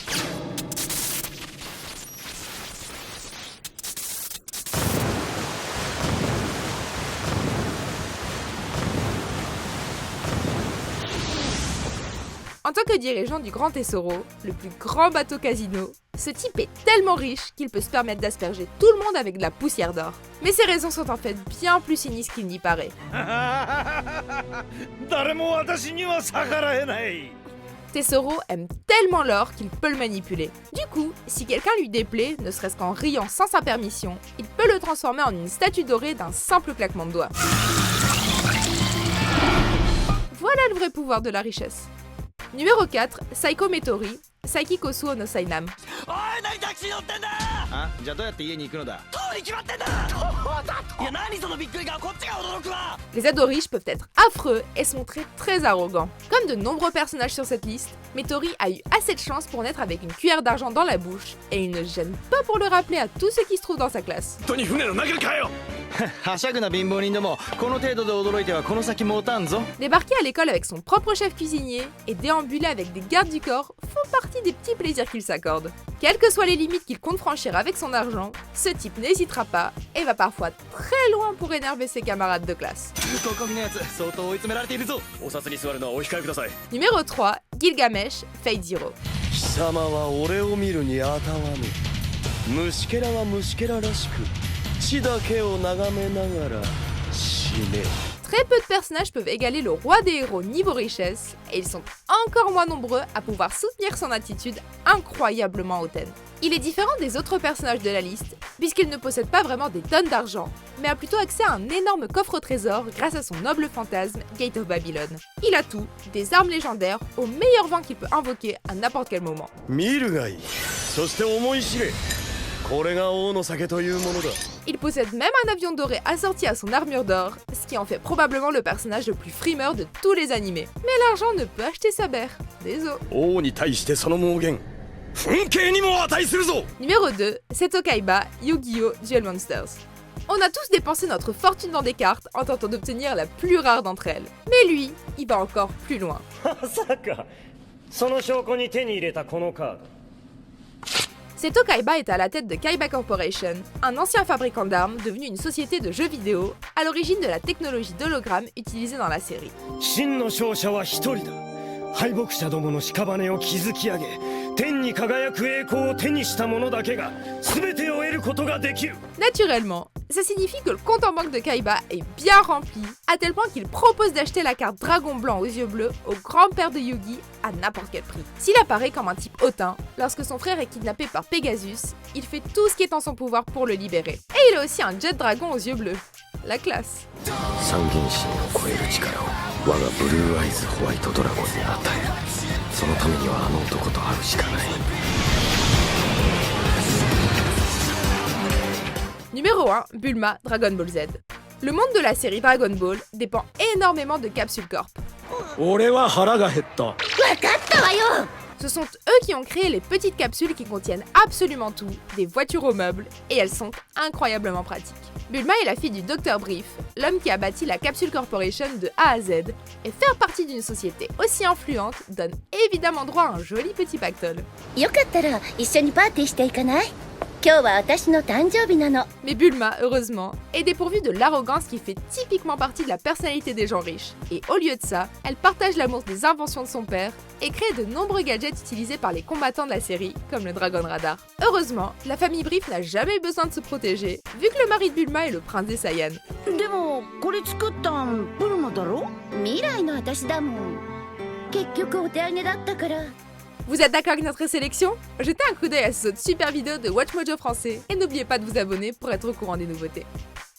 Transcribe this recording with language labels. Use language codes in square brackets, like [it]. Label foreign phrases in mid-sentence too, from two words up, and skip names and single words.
[fr] En tant que dirigeant du Grand Tesoro, le plus grand bateau casino, ce type est tellement riche qu'il peut se permettre d'asperger tout le monde avec de la poussière d'or. Mais ses raisons sont en fait bien plus sinistres qu'il n'y paraît. [ja] 誰も私には逆らえない。 [fr] Tesoro aime tellement l'or qu'il peut le manipuler. Du coup, si quelqu'un lui déplaît, ne serait-ce qu'en riant sans sa permission, il peut le transformer en une statue dorée d'un simple claquement de doigts. Voilà le vrai pouvoir de la richesse. Numéro 4, Saiko Metori, Saiki Kosuo no Sainam. [ja] おい何タクシー乗ってんだ。あ、じゃあどうやって家に行くのだ。通り決まってんだ。いや何そのびっくり顔、こっちが驚くわ。 [fr] Les ados riches peuvent être affreux et se montrer très arrogants. Comme de nombreux personnages sur cette liste, Metori a eu assez de chance pour naître avec une cuillère d'argent dans la bouche et il ne gêne pas pour le rappeler à tous ceux qui se trouvent dans sa classe. [ja] 本当に船の中かよ。はしゃぐな貧乏人ども、この程度で驚いてはこの先持たんぞ。 [fr] Débarquer à l'école avec son propre chef cuisinier et déambuler avec des gardes du corps font partie des petits plaisirs qu'il s'accorde. Quelles que soient les limites qu'il compte franchir avec son argent, ce type n'hésitera pas et va parfois très loin pour énerver ses camarades de classe. [ja] ここのやつ相当追い詰められているぞ。お札に座るのはお控えください。 [fr] Numéro 3, Gilgamesh, Fate Zero. [ja] 貴様は俺を見るにあたわぬ。虫けらは虫けららしく、地だけを眺めながら死ね。 [fr] Très peu de personnages peuvent égaler le roi des héros niveau richesse, et ils sont encore moins nombreux à pouvoir soutenir son attitude incroyablement hautaine. Il est différent des autres personnages de la liste, puisqu'il ne possède pas vraiment des tonnes d'argent, mais a plutôt accès à un énorme coffre au trésor grâce à son noble fantasme, Gate of Babylon. Il a tout, des armes légendaires, au meilleur vent qu'il peut invoquer à n'importe quel moment. [ja] 見るがいい。そして思い知れ。これが王の酒というものだ。 [fr] Il possède même un avion doré assorti à son armure d'or, ce qui en fait probablement le personnage le plus frimeur de tous les animés. Mais l'argent ne peut acheter sa mère. Désolé. [ja] 王に対してその妄言、憤敬にも値するぞ。 [fr] Numéro 2, Seto Kaiba, Yu-Gi-Oh! Duel Monsters. On a tous dépensé notre fortune dans des cartes en tentant d'obtenir la plus rare d'entre elles. Mais lui, il va encore plus loin. [ja] まさかその証拠に手に入れたこのカード。 [fr] Seto Kaiba est à la tête de Kaiba Corporation, un ancien fabricant d'armes devenu une société de jeux vidéo à l'origine de la technologie d'hologramme utilisée dans la série. [ja] 真の勝者は一人だ。敗北者どもの屍を築き上げ、天に輝く栄光を手にした者だけが全てを得ることができる。 [fr] Naturellement, ça signifie que le compte en banque de Kaiba est bien rempli, à tel point qu'il propose d'acheter la carte Dragon Blanc aux yeux bleus au grand-père de Yugi à n'importe quel prix. S'il apparaît comme un type hautain, lorsque son frère est kidnappé par Pegasus, il fait tout ce qui est en son pouvoir pour le libérer. Et il a aussi un jet dragon aux yeux bleus. La classe. [ja] 三原神を超える力を我がブルーアイズホワイトドラゴンに与える。そのためにはあの男と会うしかない。 [fr] Numéro 1, Bulma, Dragon Ball Z. Le monde de la série Dragon Ball dépend énormément de Capsule Corp. [ja] 俺は腹が減った。わかったわよ。 [fr] Ce sont eux qui ont créé les petites capsules qui contiennent absolument tout, des voitures aux meubles, et elles sont incroyablement pratiques. Bulma est la fille du Dr Brief, l'homme qui a bâti la Capsule Corporation de A à Z, et faire partie d'une société aussi influente donne évidemment droit à un joli petit pactole. [ja] よかったら一緒にパーティーしていかない？今日は私の誕生日なの。 [fr] Mais Bulma, heureusement, est dépourvue de l'arrogance qui fait typiquement partie de la personnalité des gens riches. Et au lieu de ça, elle partage l'amour des inventions de son père et crée de nombreux gadgets utilisés par les combattants de la série, comme le Dragon Radar. Heureusement, la famille Brief n'a jamais eu besoin de se protéger, vu que le mari de Bulma est le prince des Saiyans. [ja] でもこれ作ったんブルマだろ？未来の私だもん。結局お手上げだったから。 [fr] Vous êtes d'accord avec notre sélection? Jetez un coup d'œil à ces autres super vidéos de WatchMojo français et n'oubliez pas de vous abonner pour être au courant des nouveautés.